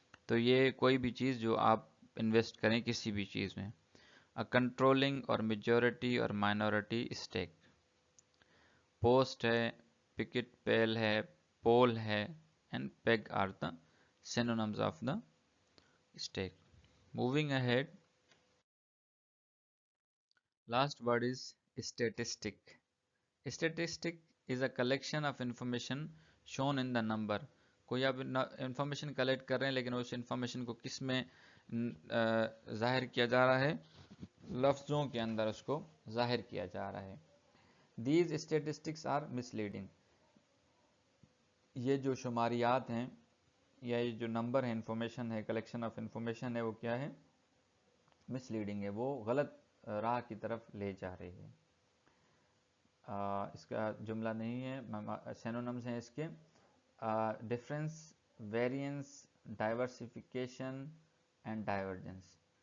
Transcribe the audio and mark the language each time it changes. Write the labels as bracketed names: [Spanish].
[Hindi] तो ये कोई भी चीज़ जो आप इन्वेस्ट करें किसी भी चीज़ में, अ कंट्रोलिंग और मेजॉरिटी और माइनॉरिटी स्टेक, पोस्ट है, पिकेट पेल है, पोल है, [English] And peg are the synonyms of the stake. Moving ahead, last word is statistic. Statistic is a collection of information shown in the number. [Hindi] कोई आप इंफॉर्मेशन कलेक्ट कर रहे हैं लेकिन उस इंफॉर्मेशन को किस में जाहिर किया जा रहा है, लफ्ज़ों के अंदर उसको जाहिर किया जा रहा है। [English] These statistics are misleading. [Hindi] ये जो शुमारियात हैं या ये जो नंबर है, इंफॉर्मेशन है, कलेक्शन ऑफ इंफॉर्मेशन है, वो क्या है, मिसलीडिंग है, वो गलत राह की तरफ ले जा रही है। इसका जुमला नहीं है, सिनोनिम्स हैं इसके, difference, variance, diversification and divergence.